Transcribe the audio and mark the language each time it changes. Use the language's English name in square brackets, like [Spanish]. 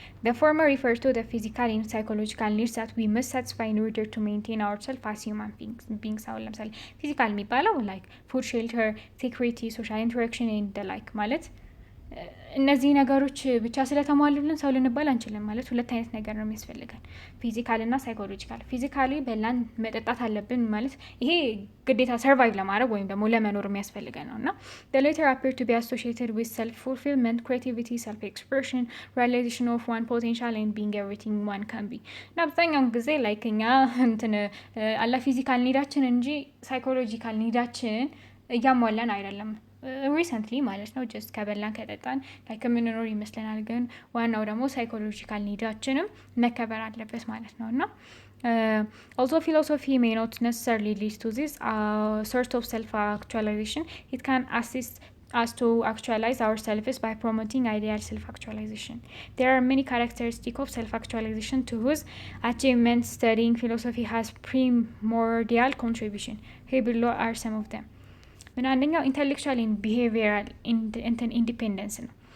[English] The former refers to the physical and psychological needs that we must satisfy in order to maintain ourselves as human beings. [Amharic] Physical የሚባለው [English] like food, shelter, security, social interaction and the like [Amharic] ማለት እነዚህ ነገሮች ብቻ ስለተሟሉልን ሰው ልንባል አንችልም ማለት ሁለት አይነት ነገር ነው የሚያስፈልገን ፊዚካል እና ሳይኮሎጂካል ፊዚካሊ በላን መጠጣት አለብን ማለት ይሄ ግዴታ ሰርቫይቭ ለማድረግ ወይም ደግሞ ለመኖር የሚያስፈልገን ነውና [English] the latter appear to be associated with self fulfillment creativity self expression realization of one potential and being everything one can be [Amharic] እና አብዛኛውን ጊዜ like እኛ አላ ፊዚካል ኒዳችን እንጂ ሳይኮሎጂካል ኒዳችን እያሟላን አይደለም recently ማለት ነው just ከበላን ከጠጣን like ምንኖር ይመስለናል ግን ዋናው ደግሞ ሳይኮሎጂካል ኒዳችንም መከበር አለበት ማለት ነውና [English] although philosophy may not necessarily lead to this sort of self actualization it can assist us to actualize ourselves by promoting ideal self-actualization. There are many characteristics of self-actualization to whose achievement studying philosophy has primordial contribution. Here below are some of them. አንደኛው intellectual and behavioral independence ነው.